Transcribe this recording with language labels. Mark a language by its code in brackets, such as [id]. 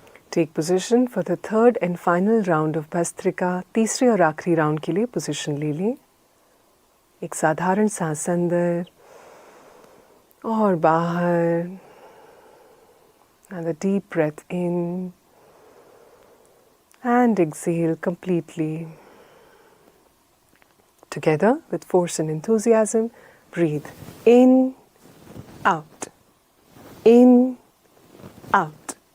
[en] Take position for the third and final round of Bhastrika. [hi] तीसरे और आखिरी round के लिए पोजीशन ले लें. एक साधारण सांस अंदर और बाहर. [en] Another deep breath in and exhale completely. Together with force and enthusiasm, breathe in, out, in, out,